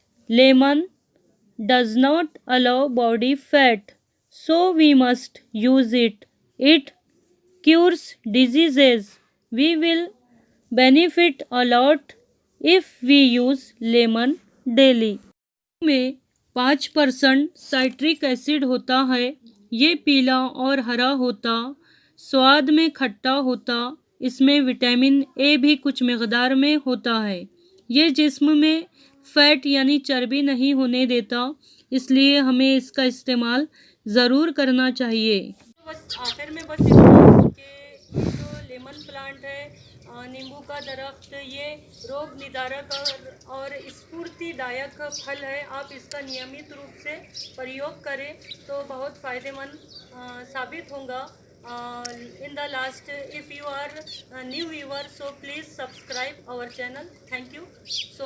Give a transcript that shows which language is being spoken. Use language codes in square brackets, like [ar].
[en] Lemon does not allow body fat, so we must use it. It cures diseases. We will benefit a lot if we use lemon daily. [hi] में 5% citric acid होता है। ये पीला और हरा होता, स्वाद में खट्टा होता। इसमें विटामिन ए भी कुछ मकदार में होता है। ये जिस्म में फैट यानी चर्बी नहीं होने देता, इसलिए हमें इसका इस्तेमाल ज़रूर करना चाहिए। बस आखिर में बस इतना कि ये जो लेमन प्लांट है, नींबू का दरख्त, ये रोग निदारक और स्फूर्तिदायक फल है। आप इसका नियमित रूप से प्रयोग करें तो बहुत फ़ायदेमंद साबित होगा। [en] In the last, if you are a new viewer, so please subscribe our channel. Thank you so much.